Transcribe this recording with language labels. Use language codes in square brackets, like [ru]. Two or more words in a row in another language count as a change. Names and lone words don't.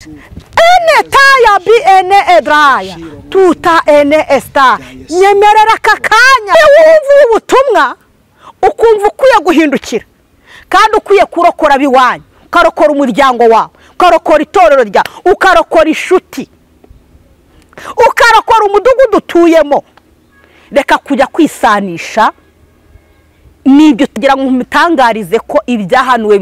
[rw] ene taya bi ene edraya tuta ene esta nyemerera kakanya wumva ubutumwa ukumva ukwiye guhindukira kandi ukwiye kurokora biwanyu ukarokora umuryango wawe ukarokora itorero rya ukarokora ishuti ukarokora umudugudu utuyemo reka kujya kwisanisha nibyo tugira ngo mutangarize ko ibyahanuwe